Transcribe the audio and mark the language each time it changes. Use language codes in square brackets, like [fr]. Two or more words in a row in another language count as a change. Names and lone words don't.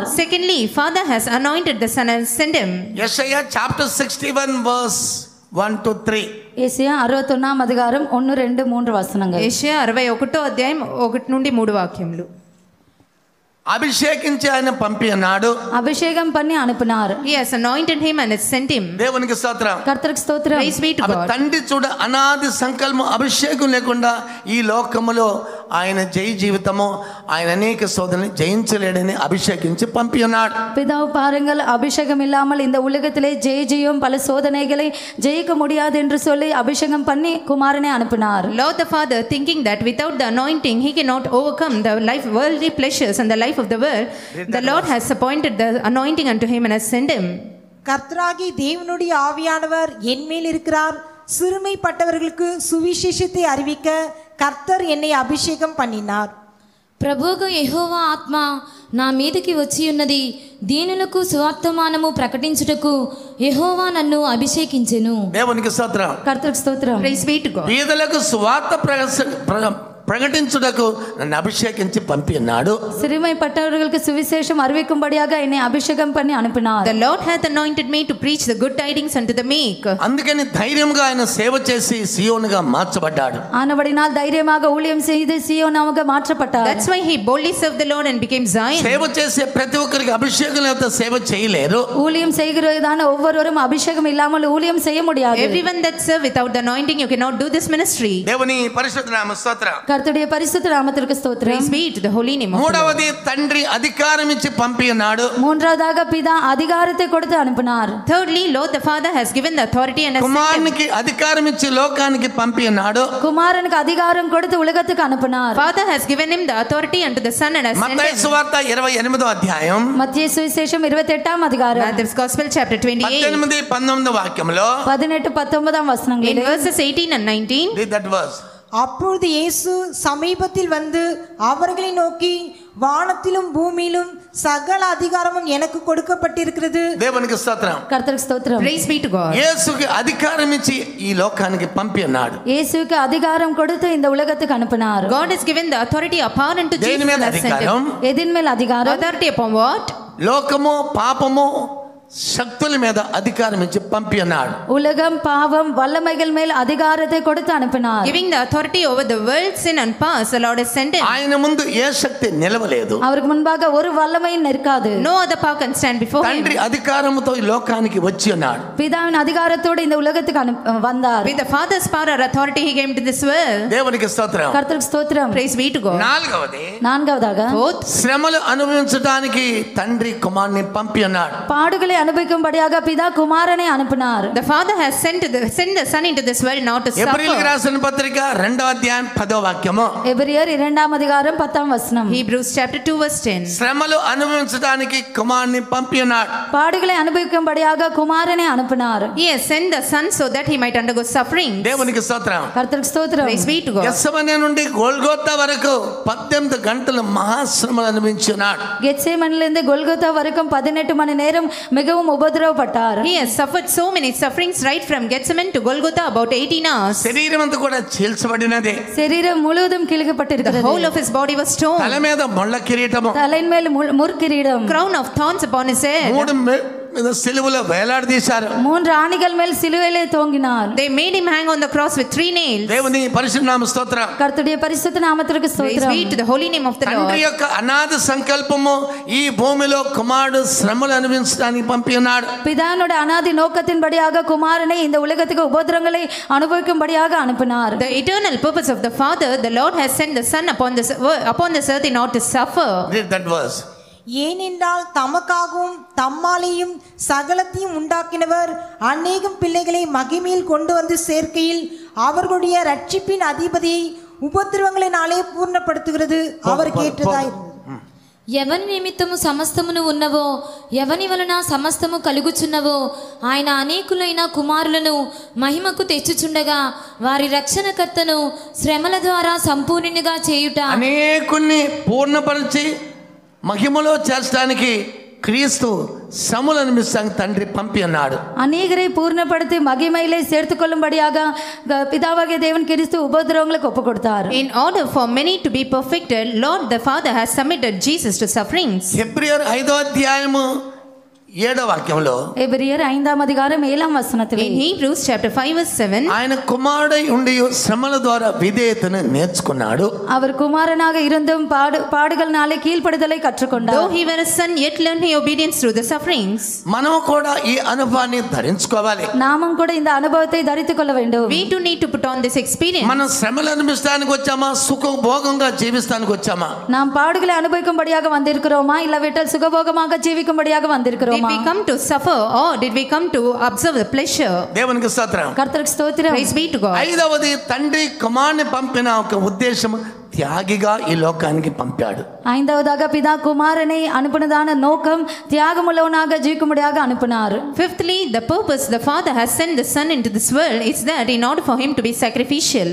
[en] Secondly, Father has anointed the Son and sent him. [te] యెషయా [en] chapter 61 verse 1 to 3. [te] యేషయా 61వ అధికారం 1, 2, 3 వచనங்கள். యెషయా 61వ అధ్యాయం 1 నుండి 3 వాక్యములు. అభిషేకించి ఆయన పంపి ఉన్నాడు. [ta] அபிஷேகம் பண்ணி அனுப்பினார். [en] He has anointed him and has sent him. [te] దేవునికి స్తోత్రం. [ta] கர்த்தருக்கு ஸ்தோத்திரம். [en] Praise be to [te] అవి [en] God. [te] తండ్రి చూడ అనాది సంకల్పం అభిషేకం లేకుండా ఈ లోకములో ఆయన జయ జీవితము ఆయన అనేక శోధనలు జయించలేడని అభిషేకించి పంపి ఉన్నాడు. [ta] பிதாவு பாருங்கள், அபிஷேகம் இல்லாமல் இந்த உலகத்திலே ஜெயம் பல சோதனைகளை ஜெயிக்க முடியாது என்று சொல்லி அபிஷேகம் பண்ணி குமாரனை அனுப்பினார். [en] Lord the Father, thinking that without the anointing he cannot overcome the worldly pleasures and the life of the world, the Lord has appointed the anointing unto him and has sent him. [ta] கர்த்தராகி தேவனுடைய ஆவியானவர் என்மேல் இருக்கிறார், சிறுமைப்பட்டவர்களுக்கு சுவிசேஷத்தை அறிவிக்க கர்த்தர் என்னை அபிஷேகம் பண்ணினார். [te] ప్రభువుకు యెహోవా ఆత్మ నా మీదకి వచ్చి ఉన్నది, దీనులకు సువర్తమానము ప్రకటించుటకు యెహోవా నన్ను అభిషేకించెను. దేవునికి స్తోత్రం. [ta] கர்த்தருக்கு ஸ்தோத்திரம். [en] Praise be to God. [te] పేదలకు సువార్త ప్రకటించుటకు నన్ను అభిషేకించి పంపి ఉన్నాడు. [ta] சிறுமைப்பட்டவர்களுக்கு சுவிசேஷம் அறிவிக்கும்படியாக என்னை அபிஷேகம் பண்ணி அனுப்பினார். [en] The Lord hath anointed me to preach the good tidings unto the meek. [te] అందుకని ధైర్యంగా ఆయన సేవ చేసి సియోనుగా మార్చబడ్డాడు. [ta] ஆனபடினால் தைரியமாக ஊழியம் செய்து சீயோனாக மாற்றப்பட்டார். [en] That's why he boldly served the Lord and became Zion. [te] సేవ చేసే ప్రతి ఒక్కరికి అభిషేకం లేకపోతే సేవ చేయలేరు. [ta] ஊழியம் செய்கிறதான ஒவ்வொருவரும் அபிஷேகம் இல்லாமல் ஊழியம் செய்ய முடியாது. [en] Everyone that serve without the anointing, you cannot do this ministry. [te] దేవుని పరిశుద్ధ నామ స్తోత్రం. [ta] கர்த்தருடைய பரிசுத்த நாமத்திற்கு ஸ்தோத்திரம். [en] Praise be to the holy name of the Lord. [te] మూడవది తండ్రి అధికారం ఇచ్చి పంపి ఉన్నాడు. [ta] மூன்றாவதாக பிதா அதிகாரத்தை கொடுத்து அனுப்பினார். [en] Thirdly, Lord the Father has given the authority and has sent him. [te] కుమారునికి అధికారం ఇచ్చి లోకానికి పంపి ఉన్నాడు. [ta] குமாரனுக்கு அதிகாரம் கொடுத்து உலகத்துக்கு அனுப்பினார். [en] Father has given him the authority unto the Son and has sent [te] మత్తయి [en] him. [te] సువార్త 28వ అధ్యాయం [ta] மத்திய சுவிசேஷம் 28ஆம் அதிகாரம் [en] Matthew's Gospel chapter 28. [te] 18 19 వాక్యంలో [ta] 18 19ஆம் [en] In [ta] வசனங்களில் [en] verses 18 and 19. read that verse. [ta] அப்பொழுது இயேசு சமீபத்தில் வந்து அவர்களை நோக்கி, வானத்திலும் பூமியிலும் சகல அதிகாரமும் எனக்கு கொடுக்கப்பட்டிருக்கிறது. [te] దేవునికి స్తోత్రం. [ta] கர்த்தருக்கு ஸ்தோத்திரம். [en] Praise be to God. [te] యేసుకి అధికారం ఇచ్చి ఈ లోకానికి పంపి ఉన్నాడు. [ta] இயேசுவுக்கு அதிகாரம் கொடுத்து இந்த உலகத்துக்கு அனுப்பினார். [en] God has given the authority upon unto [te] దేని [en] Jesus [te] మీద [en] and has sent [te] అధికారం? [en] him. [ta] எதின் மேல் அதிகாரம்? [en] Authority upon what? [te] లోకము పాపము శక్తుల మీద అధికారం ఇచ్చి పంపి అన్నాడు. [ta] உலகம் பாவம் வல்லமைகள் மேல் அதிகாரத்தை கொடுத்து அனுப்பினார். [en] Giving the authority over the world, sin and past, the Lord has sent him. [te] ఆయన ముందు ఏ శక్తి నిలవలేదు. [ta] அவருக்கு முன்பாக ஒரு வல்லமையும் நிற்காது. [en] No other power can stand before him. [te] తండ్రి అధికారముతో ఈ లోకానికి వచ్చి ఉన్నాడు. [ta] பிதாவின் அதிகாரத்தோடு இந்த உலகத்துக்கு வந்தார். [en] With the Father's power or authority, he came to this world. [te] దేవునికి స్తోత్రం. [ta] கர்த்தருக்கு ஸ்தோத்திரம். [en] Praise be to God. [ta] நான்காவதாக [en] Fourth, [te] శ్రమలు అనుభవించడానికి తండ్రి కుమారుని పంపి అన్నాడు. [ta] பாடுகளை அனுபவிக்கும்படியாக பிதா குமாரனை அனுப்பினார். [en] the Father has sent the Son into this world not to [te] ఎబ్రీయులకు [en] suffer. [te] రాసిన పత్రిక 2వ అధ్యాయం 10వ వాక్యము. [ta] எபிரியர் 2వ அதிகாரம் 10వ வசனம். [en] Hebrews chapter 2 verse 10. [te] శ్రమలు అనుభవించడానికి కుమారుని పంపి అన్నాడు. [ta] பாடுகளை அனுபவிக்கும்படியாக குமாரனை அனுப்பினார். [en] He has sent the Son so that he might undergo suffering. [te] దేవునికి స్తోత్రం. [ta] கர்த்தருக்கு ஸ்தோத்திரம். [en] Praise be to God. [te] గెత్సెమనే నుండి గొల్గోతా వరకు 18 గంటలు మహాశ్రమలు అనుభవించినాడు. [ta] கெத்சேமனிலிருந்து கொல்கொத்தா வரைக்கும் 18 மணி நேரம் மிகவும் உபத்திரவப்பட்டார். [en] He has suffered so many sufferings right from Gethsemane to Golgotha, about 18 hours. [te] శరీరం అంతా కూడా చీల్చబడినది. [ta] శరీరం முழுவதும் [en] The [ta] கிழிக்கப்பட்டிருக்கிறது. [en] whole of his body was torn. [te] తల మీద ముళ్ళ కిరీటము, [ta] தலையின் மேல் முற்கிரீடம், [en] Crown of thorns upon his head. [te] 3 మీద సిలువలో వేలాడదీశారు. [ta] 3 ஆணிகள் மேல் சிலுவையிலே தொங்கினார். [en] They made him hang on the cross with 3 nails. [te] దేవుని పరిశుద్ధ నామ స్తోత్రం. [ta] கர்த்தருடைய பரிசுத்த நாமத்திற்கு [en] Praise [ta] ஸ்தோத்திரம். [en] be to the holy name of the [te] తండ్రి [en] Lord. [te] యొక్క అనాథ సంకల్పము ఈ భూమిలో కుమారుడు శ్రమలు అనుభవించడానికి పంపి ఉన్నాడు. [ta] பிதானோட அனாதி நோக்கத்தின்படியாக குமாரனை இந்த உலகத்துக்கு உபத்திரங்களை அனுபவிக்கும்படியாக அனுப்பினார். [en] The eternal purpose of the Father, the Lord has sent the Son upon this earth in order to suffer. Read that verse. [ta] ஏனென்றால் தமக்காகவும் தம்மாலேயும் சகலத்தையும் உண்டாக்கினவர் அநேகம் பிள்ளைகளை மகிமையில் கொண்டு வந்து சேர்க்கையில் அவர்களுடைய ரட்சிப்பின் அதிபதியை உபத்திரவங்களினாலே பூர்ணப்படுத்துகிறது அவர் கேட்டதாய். [te] ఎవని నిమిత్తము సమస్తమును ఉన్నవో, ఎవని వలన సమస్తము కలుగుచున్నవో, ఆయన అనేకులైన కుమారులను మహిమకు తెచ్చుచుండగా వారి రక్షణకర్తను శ్రమల ద్వారా సంపూర్ణునిగా చేయుట, అనేకుల్ని పూర్ణపరిచి మహిమలో చేర్చడానికి క్రీస్తు శ్రమలు అనుభవిస్తానికి తండ్రి పంపి అన్నాడు. [ta] அநேகரை பூர்ணப்படுத்தி மகிமையிலே சேர்த்துக் கொள்ளும்படியாக பிதாவாகிய தேவன் கிறிஸ்து உபத்திரவங்களுக்கு ஒப்பு கொடுத்தார். [en] In order for many to be perfected, Lord the Father has submitted Jesus to sufferings. [te] హెబ్రీయులు 5వ అధ్యాయము 7వ వాక్యంలో, [ta] எபிரியர் 5వ அதிகாரம் 7వ வசனத்திலே, [en] In Hebrews chapter 5 verse 7, [te] ఆయన కుమారుడై ఉండి శ్రమల ద్వారా విధేయతను నేర్చుకున్నాడు. [ta] அவர் குமாரனாக இருந்தும் பாடுகள்னாலே கீழ்ப்படிதலை கற்றுக்கொண்டார். [en] though he were a son, yet learned he obedience through the sufferings. [te] మనం కూడా ఈ అనుభవాన్ని ధరించుకోవాలి. [ta] நாமும் கூட இந்த அனுபவத்தை தரித்துக் கொள்ள வேண்டும். [en] We too need to put on this experience. [te] మనం శ్రమలు అనుభవిస్తానికి వచ్చామా, సుఖభోగంగా జీవిస్తానికి వచ్చామా? [ta] நாம் பாடுகளை அனுபவிக்கும்படியாக வந்திருக்கிறோமா, இல்லாவிட்டால் சுகபோகமாக ஜீவிக்கும்படியாக [en] Did [ta] வந்திருக்கிறோமா? [en] we come to suffer or did we come to observe the pleasure? [te] దేవునికి స్తోత్రం. [ta] கர்த்தருக்கு ஸ்தோத்திரம். [en] Praise be to God. [te] 5వది తండ్రి కుమారుని పంపిన ఒక ఉద్దేశం త్యాగిగా ఈ లోకానికి పంపాడు. [ta] 5వதாக பிதா குமாரனை அனுப்பினதான நோக்கம் தியாகமுள்ளவனாக ஜீவிக்கும்படியாக அனுப்பினார். [en] Fifthly, the purpose the Father has sent the Son into this world is that in order for him to be sacrificial.